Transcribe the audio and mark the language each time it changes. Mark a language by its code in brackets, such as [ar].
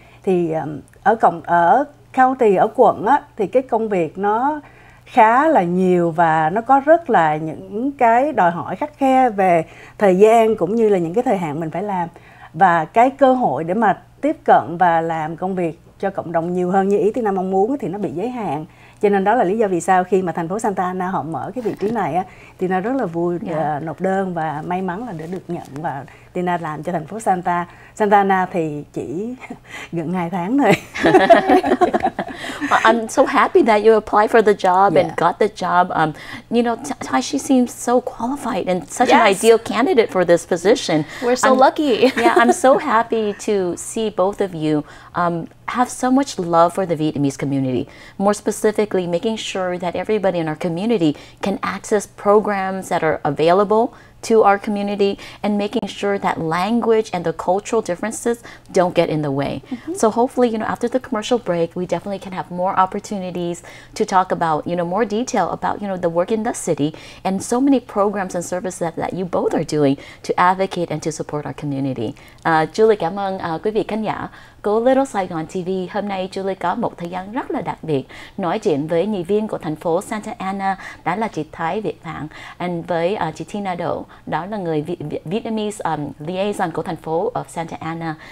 [vi] Thì ở county, ở quận á, thì cái công việc nó khá là nhiều và nó có rất là những cái đòi hỏi khắt khe về thời gian cũng như là những cái thời hạn mình phải làm, và cái cơ hội để mà tiếp cận và làm công việc cho cộng đồng nhiều hơn như ý Tina mong muốn thì nó bị giới hạn. Cho nên đó là lý do vì sao khi mà thành phố SantaAna họ mở cái vị trí này á, Tina rất là vui nộp đơn và may mắn là đã được nhận, và Tina làm cho thành phố SantaAna thì chỉ gần 2 tháng thôi. [en] I'm so happy that you applied for the job and got the job. You know, she seems so qualified and such an ideal candidate for this position. We're so lucky. I'm so happy to see both of you have so much love for the Vietnamese community. More specifically, making sure that everybody in our community can access programs that are available to our community and making sure that language and the cultural differences don't get in the way. So hopefully, after the commercial break, we definitely can have more opportunities to talk about, more detail about, the work in the city and so many programs and services that you both are doing to advocate and to support our community. [vi] Julie cảm ơn quý vị khán giả của Little Saigon TV. Hôm nay Julie có một thời gian rất là đặc biệt nói chuyện với nghị viên của thành phố Santa Ana, đó là chị ThaiVietPhan, and với chị TinaDoLee, đó là người Vietnamese liaison của thành phố of Santa Ana.